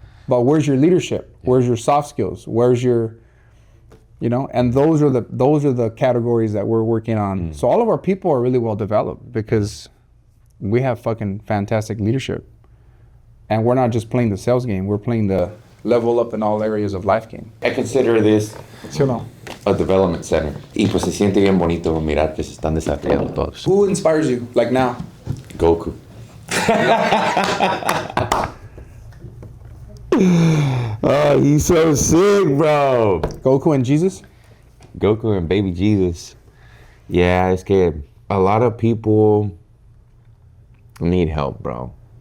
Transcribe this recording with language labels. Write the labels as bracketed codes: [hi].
[en] But where's your leadership? Yeah. Where's your soft skills? Where's your, you know, and those are the categories that we're working on. So all of our people are really well developed because we have fucking fantastic leadership. And we're not just playing the sales game, we're playing the level up in all areas of life game. I consider this [es] ¿Sí o no? [en] a development center. [es] Y pues se siente bien bonito mirar que se están desarrollando todos. [en] Who inspires you, like now? Goku. Oh, he's so sick, bro. Goku and Jesus? Goku and baby Jesus. Yeah, [es] es que [en] a lot of people need help, bro.